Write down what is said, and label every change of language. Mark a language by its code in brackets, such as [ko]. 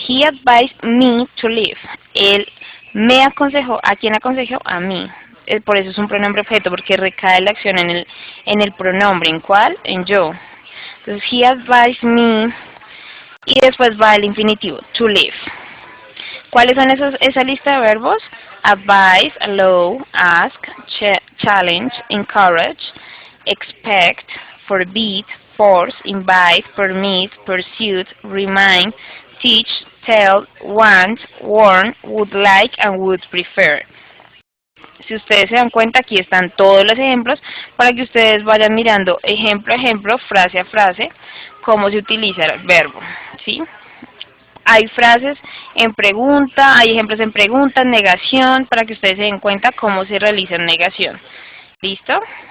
[en] He advised me to leave. [es] Él me aconsejó. ¿A quién aconsejó? A mí. Por eso es un pronombre objeto, porque recae la acción en el pronombre. ¿En cuál? En yo. Entonces, [en] he advised me, [es] y después va el infinitivo, to live. ¿Cuáles son esa lista de verbos? [en] Advise, allow, ask, challenge, encourage, expect, forbid, force, invite, permit, pursue, remind, teach, tell, want, warn, would like, and would prefer. [es] Si ustedes se dan cuenta, aquí están todos los ejemplos para que ustedes vayan mirando ejemplo a ejemplo, frase a frase, cómo se utiliza el verbo, ¿sí? Hay frases en pregunta, hay ejemplos en pregunta, en negación, para que ustedes se den cuenta cómo se realiza en negación. ¿Listo?